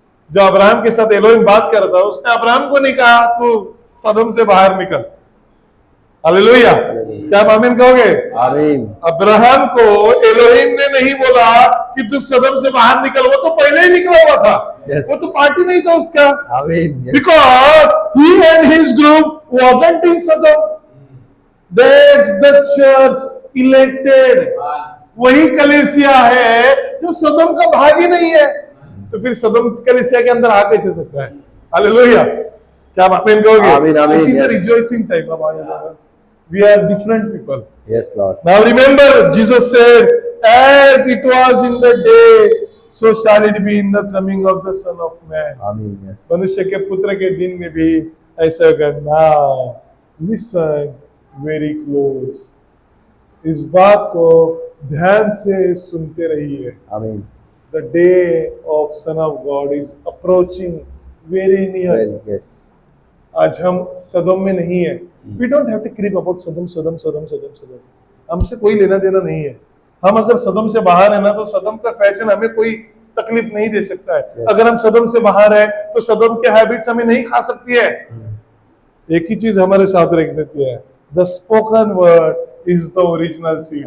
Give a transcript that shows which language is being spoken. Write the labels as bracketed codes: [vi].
[hi] जो अब्राहम के साथ एलोहिम बात कर रहा था, उसने अब्राहम को नहीं कहा तू सदोम से बाहर निकल। हालेलुया। क्या आप आमीन कहोगे? आमीन। अब्राहम को एलोहिम ने नहीं बोला कि तू सदम से बाहर निकल, वो तो पहले ही निकला हुआ था। [en] Yes. [hi] वो तो पार्टी नहीं था उसका। आमीन। Yes. [en] Because he and his group wasn't in Sodom. That's the church elected। [hi] वही कलीसिया है जो सदम का भाग ही नहीं है, तो फिर सदम कलीसिया के अंदर आ कैसे सकता है? हालेलुया। क्या आप आमीन कहोगे? आमीन, आमीन, [en] It is a yes. rejoicing time of our Lord। We are different people। Yes Lord. Now remember, Jesus said, as it was in the day, so shall it be in the coming of the Son of Man। [hi] आमीन। Yes. मनुष्य के पुत्र के दिन में भी ऐसा होगा। [en] Now listen very close। [hi] इस बात को ध्यान से सुनते रहिए। आमीन। [en] The day of Son of God is approaching very near। Well, yes. [hi] आज हम सदम में नहीं है। [en] We don't have to creep about [hi] सदम सदम सदम सदम सदम। हमसे कोई लेना देना नहीं है। हम अगर सदम से बाहर है ना, तो सदम का फैशन हमें कोई तकलीफ नहीं दे सकता है। [en] Yes. [hi] अगर हम सदम से बाहर है तो सदम के हैबिट्स हमें नहीं खा सकती है। एक ही चीज हमारे साथ रह सकती है, [en] The spoken word is the original seed.